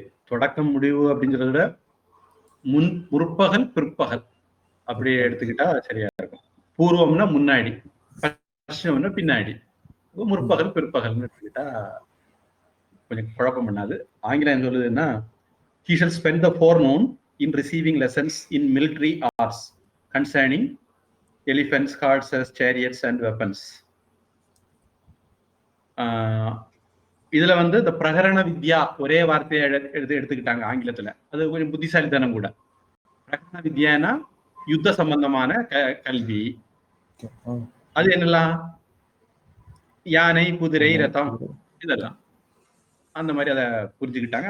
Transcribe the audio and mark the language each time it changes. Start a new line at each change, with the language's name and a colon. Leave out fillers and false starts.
Tamil: தொடக்கம் முடிவு அப்படிங்கிறத விட முற்பகல் பிற்பகல் அப்படி எடுத்துக்கிட்டா சரியா இருக்கும். பூர்வம்னா முன்னாடி, பশ্চিமம்னா பின்னாடி, முற்பகல் பிற்பகல்னு எடுத்துக்கிட்டா கொஞ்சம் குழப்பம் பண்ணாது. ஆங்கிலம் சொல்லுதுன்னா,
English: he shall spend the forenoon in receiving lessons in military arts concerning elephants, horses, chariots and weapons.
Tamil: இதுல வந்து இந்த பிரகரண வித்யா ஒரே வார்த்தையை எடுத்துக்கிட்டாங்க ஆங்கிலத்துல. அது கொஞ்சம் புத்திசாலித்தனம் கூட. பிரகரண வித்யானா யுத்த சம்பந்தமான கல்வி. அது என்னெல்லாம்? யானை, குதிரை, ரதம், இதெல்லாம் அந்த மாதிரி அதை புரிஞ்சுக்கிட்டாங்க.